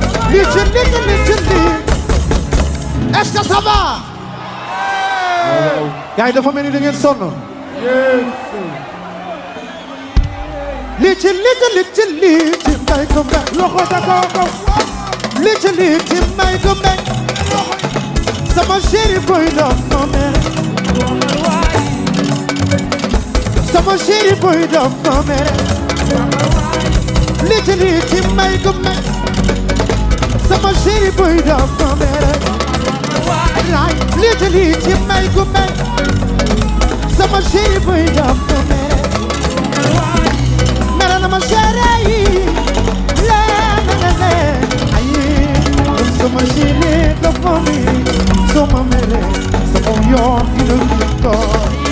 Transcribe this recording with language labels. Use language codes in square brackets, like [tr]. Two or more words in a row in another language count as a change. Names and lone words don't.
[en] Little, little, little, little. [fr] Est-ce que ça va? [wo] Gars yi, dafa mel ni da ngeen sonn. [en] Little, little, little, little. [wo] Kay ko mbay. Loxo ca kaw, kaw. [en] Little, little, my good man. [wo] Sama chéri [en] boy, don't come here. [wo] Sama chéri [en] boy, don't come here. Little, little, my good man. [wo] Sama chéri [en] boy, don't come here. Right. Little, little, my good man. [wo] Sama chéri [en] boy, don't come here. [wo] Mere na ma chéri yi, le, le, le, le. Ay, sama chéri dafa mi, sama mere, sama yoon dina ko toog.